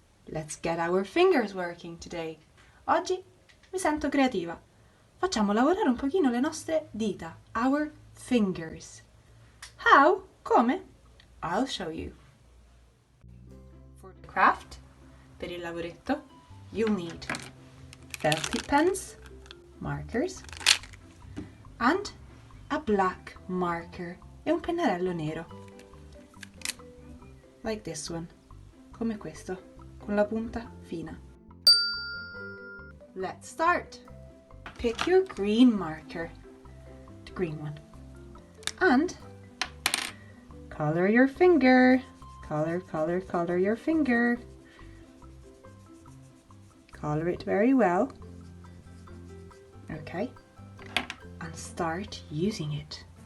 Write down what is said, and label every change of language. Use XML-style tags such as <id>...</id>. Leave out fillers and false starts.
<en>Let's get our fingers working today.</en> <it>Oggi mi sento creativa. Facciamo lavorare un pochino le nostre dita,</it> <en>our fingers. How?</en> <it>Come?</it> <en>I'll show you. For the craft,</en> <it>per il lavoretto,</it> <en>you'll need felt tip pens, markers, and a black marker</en> <it>e un pennarello nero. Like this one, come questo, con la punta fina.</it> <en>Let's start. Pick your green marker, the green one, and color your finger. Color your finger. Color it very well. Okay, and start using it.</en>